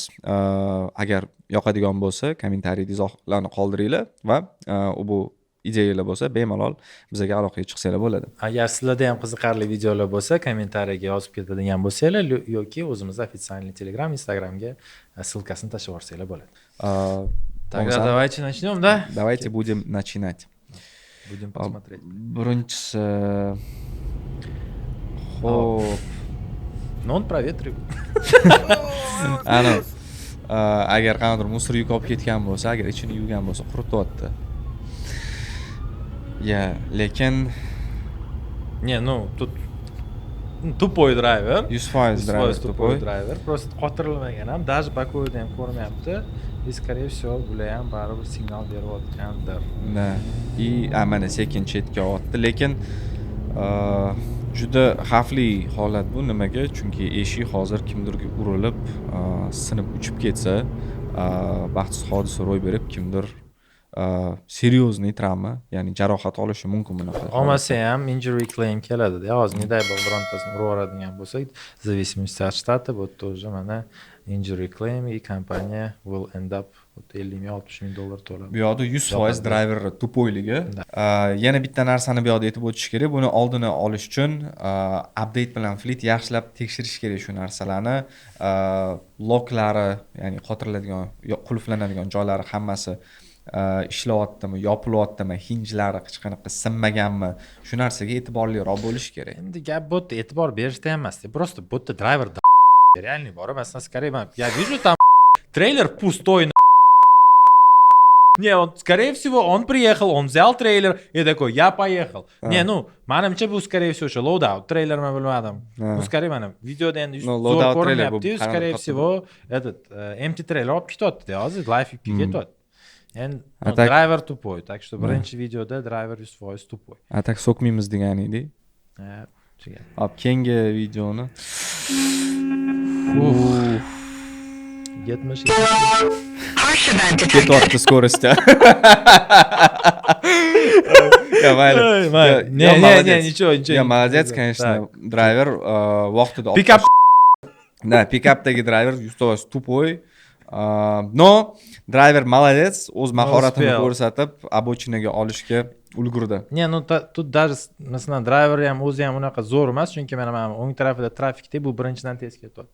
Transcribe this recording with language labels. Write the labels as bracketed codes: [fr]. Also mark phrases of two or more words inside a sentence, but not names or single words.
[uz] Agar yoqadigan bo'lsa, kommentariyda izohlarni qoldiringlar va bu ideyalar bo'lsa, bemalol bizga aloqaga chiqsanglar bo'ladi. Agar sizlarda ham qiziqarli videolar bo'lsa, kommentariyaga yozib ketadigan bo'lsanglar yoki o'zimiz официальный Telegram, Instagramga ссылкасini tashlab yuborsanglar bo'ladi. [ru] Тогда давайте начнем, да? Давайте будем начинать. Будем посмотреть. [uz] Birinchisi xo'p. [ru] Но он проветривает. [uz] Ana agar qanaqadir musor yuk olib ketgan bo'lsa, agar ichini yuvgan bo'lsa, qurityapti. Lekin [ru] Не, тут тупой драйвер. 100% тупой драйвер. Просто [uz] qotirilmagan ham, даже bakoyda ham ko'rmayapti. [ru] И скорее всего, [uz] bular ham baribir signal berayotgandir. Mana sekin chetga otdi, lekin juda xavfli holat bu. Nimaga? Chunki eshik hozir kimdirga urilib, sinib uchib ketsa, baxtsiz hodisa ro'y berib, kimdir серьезный travma, ya'ni jarohat olishi mumkin bunaqa. Olmasa ham [en] injury claim [uz] keladi-da. Hozir neday bo'lib birontasini urib yuboradigan bo'lsak, [ru] зависимости от штата, [uz] bu тоже mana [en] injury claim [uz] и kompaniya [en] will end up [uz] $50,000-$60,000 to'lab. Bu yoqda 100% driver tupoyligi. Yana bitta narsani bu yoqda aytib o'tish kerak. Buni oldini olish uchun update bilan fleet yaxshilab tekshirish kerak shu narsalarni. Loklari, ya'ni qotiriladigan, qulflanadigan joylari hammasi ishlayaptimi, yopilyaptimi, hinjlari hech qanaqa sinmaganmi, shu narsaga e'tiborliroq bo'lish kerak. Endi gap bu yerda e'tibor berishda emas, просто bu yerda driver реальный bor. Masalan, [ru] скорее я вижу там трейлер пустой. Не, он, скорее всего, он приехал, он взял трейлер и такой, я поехал. Не, [uz] manimcha bu, [ru] скорее всего, [uz] o'sha [en] loadout trailer [uz] men bilmadim. Bu, скорее, mana videoda endi zo'r ko'rinyapti, [ru] скорее всего, этот [en] empty trailer [uz] olib ketyapti, hozir live yukka ketyapti. Endi driver tupoy, [ru] так что [uz] birinchi videoda driver 100% tupoy. Atak so'kmaymiz deganingdek. Hop, keyingi videoni. 70. Ketyapti скоростьda. Mayli. [ru] Не, ничего. Молодец, конечно, [uz] driver vaqtida. Pickup. Da, pickupdagi driver 100% tupoy. No, driver молодец, o'z mahoratini ko'rsatib, обочинаga olishga ulgurdi. [ru] Не, тут даже [uz] masalan driver ham o'zi ham unaqa zo'r emas, chunki mana o'ng tarafida trafikda bu birinchidan tez ketyapti.